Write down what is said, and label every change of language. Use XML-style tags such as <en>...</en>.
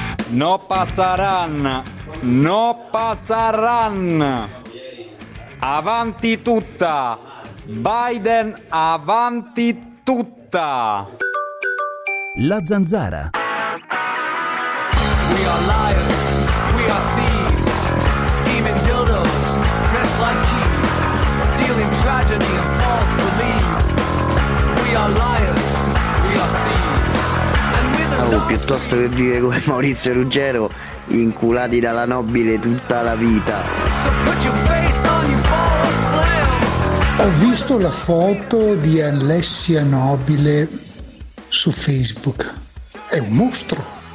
<es>No passaran, no passaran,</es> <it>avanti tutta, Biden avanti tutta. La Zanzara.</it> <en>We are liars, we are thieves, scheming dildos, dressed like cheap, dealing tragedy and false beliefs. We are liars, we are thieves, and we're the dogs.</en> <it>Piuttosto che vivere come Maurizio Ruggero, inculati dalla nobile tutta la vita.</it> <en>So put your face on your ball of flame.</en> <it>Ho visto la foto di Alessia Nobile su Facebook. È un mostro.</it>